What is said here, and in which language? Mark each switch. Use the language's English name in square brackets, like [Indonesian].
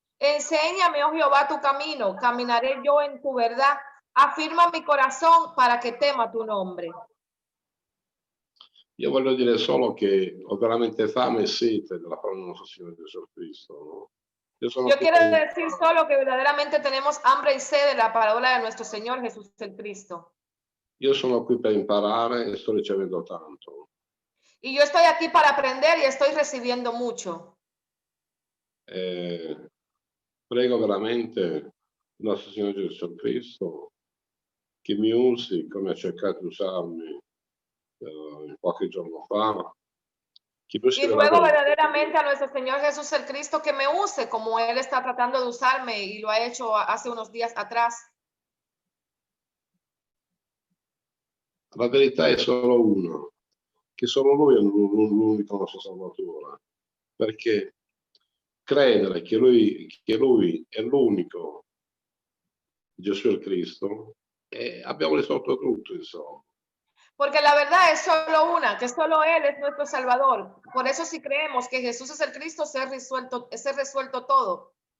[Spanish] Enséñame, oh Jehová, tu camino, caminaré yo en tu verdad. Afirma mi corazón para que tema tu nombre. [Italian] Io voglio dire solo che ho veramente fame e sete della parola del nostro Signore Gesù Cristo. No? [Spanish] Yo quiero decir solo que verdaderamente tenemos hambre y sed de la palabra de nuestro Señor Jesús el Cristo. [Italian] Io sono qui per imparare e sto ricevendo tanto. [Spanish] Y yo estoy aquí para aprender y estoy recibiendo mucho. [Italian] Prego veramente il nostro Signore Gesù Cristo che mi usi come ha cercato di usarmi qualche giorno fa. [Spanish] Y ruego verdaderamente a nuestro Señor Jesús el Cristo que me use como Él está tratando de usarme y lo ha hecho hace unos días atrás. [Italian] La verità è solo una, che solo Lui è l'unico nostro Salvatore, perché credere che Lui è l'unico Gesù il Cristo, abbiamo risolto tutto, insomma. [Spanish] Porque la verdad es solo una, que solo Él es nuestro Salvador. Por eso si creemos que Jesús es el Cristo, se ha resuelto todo.